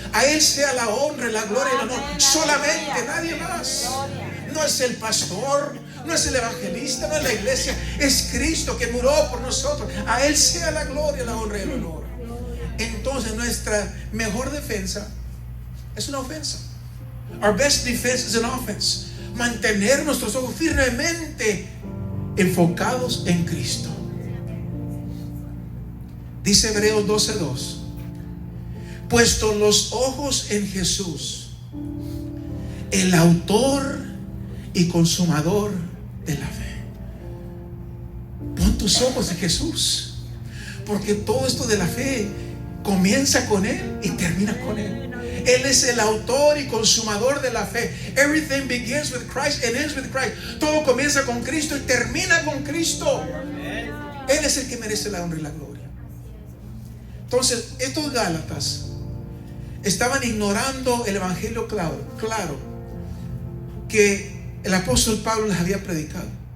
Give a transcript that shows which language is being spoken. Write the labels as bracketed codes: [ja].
[es] A Él sea la honra, la gloria y el honor, solamente, nadie más. No es el pastor, no es el evangelista, no es la iglesia, es Cristo que murió por nosotros. A Él sea la gloria, la honra y el honor. Entonces nuestra mejor defensa es una ofensa. [en] Our best defense is an offense. [es] Mantener nuestros ojos firmemente enfocados en Cristo. Dice Hebreos 12:2: puesto los ojos en Jesús, el autor y consumador de la fe. Pon tus ojos en Jesús, porque todo esto de la fe comienza con Él y termina con Él. Él es el autor y consumador de la fe. [en] Everything begins with Christ and ends with Christ. [es] Todo comienza con Cristo y termina con Cristo. Él es el que merece la honra y la gloria. Entonces, estos Gálatas estaban ignorando el evangelio claro que el apóstol Pablo les había predicado.